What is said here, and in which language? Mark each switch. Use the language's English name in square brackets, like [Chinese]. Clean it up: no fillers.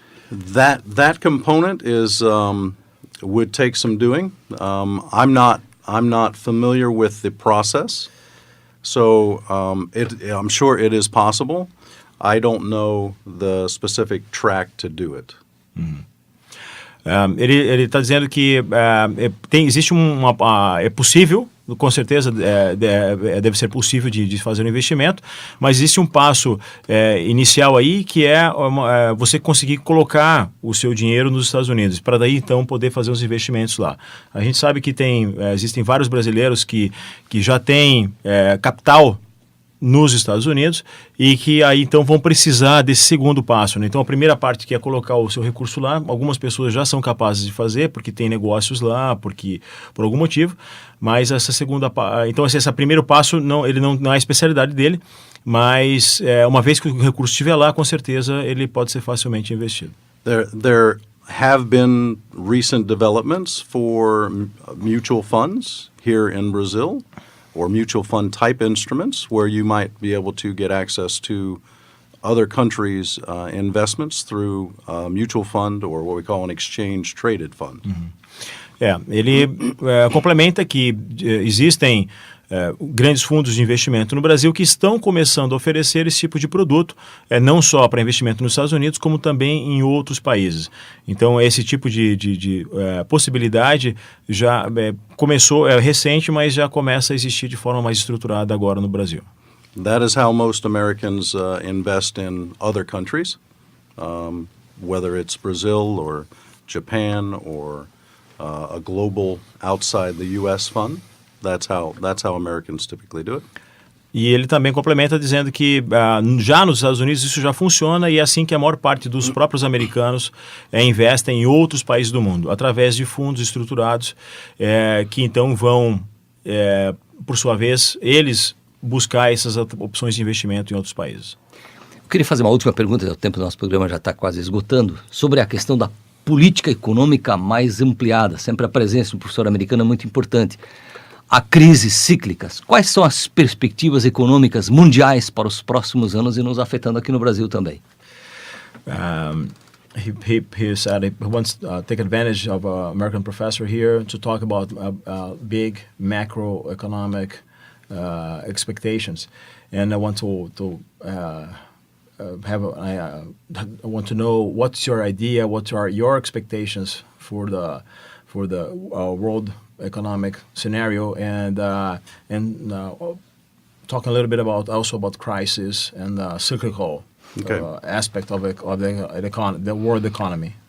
[English] That component would take some doing. I'm not familiar with the process, so I'm sure it is possible. I don't know the specific track to do it. [Portuguese] Ele está dizendo que existe é possível, com certeza deve ser possível de fazer um investimento, mas existe um passo inicial aí que você conseguir colocar o seu dinheiro nos Estados Unidos, para daí então poder fazer os investimentos lá. A gente sabe que existem vários brasileiros que já têm capital nos Estados Unidos e que aí então vão precisar desse segundo passo, né? Então a primeira parte, que é colocar o seu recurso lá, algumas pessoas já são capazes de fazer porque tem negócios lá, por algum motivo, mas esse primeiro passo ele não é a especialidade dele, mas uma vez que o recurso estiver lá, com certeza ele pode ser facilmente investido. [English] There have been recent developments for mutual funds here in Brazil, or mutual fund type instruments, where you might be able to get access to other countries' investments through a mutual fund, or what we call an exchange traded fund. [Portuguese] Ele complementa que existem grandes fundos de investimento no Brasil que estão começando a oferecer esse tipo de produto, não só para investimento nos Estados Unidos, como também em outros países. Então, esse tipo de possibilidade já começou, recente, mas já começa a existir de forma mais estruturada agora no Brasil. [English] That is how most Americans invest in other countries, whether it's Brazil or Japan or a global outside the U.S. fund. That's how Americans typically do it. [Portuguese] E ele também complementa dizendo que já nos Estados Unidos isso já funciona, e é assim que a maior parte dos próprios americanos investem em outros países do mundo, através de fundos estruturados que então vão, por sua vez, eles buscar essas opções de investimento em outros países. Eu queria fazer uma última pergunta, o tempo do nosso programa já está quase esgotando, sobre a questão da política econômica mais ampliada. Sempre a presença do professor americano é muito importante. A crises cíclicas. Quais são as perspectivas econômicas mundiais para os próximos anos e nos afetando aqui no Brasil também? [English] He said he wants to take advantage of an American professor here to talk about big macroeconomic expectations, and I want to I want to know what's your idea, what are your expectations for the world economic scenario, and talk a little bit about crisis and cyclical aspect of the world economy.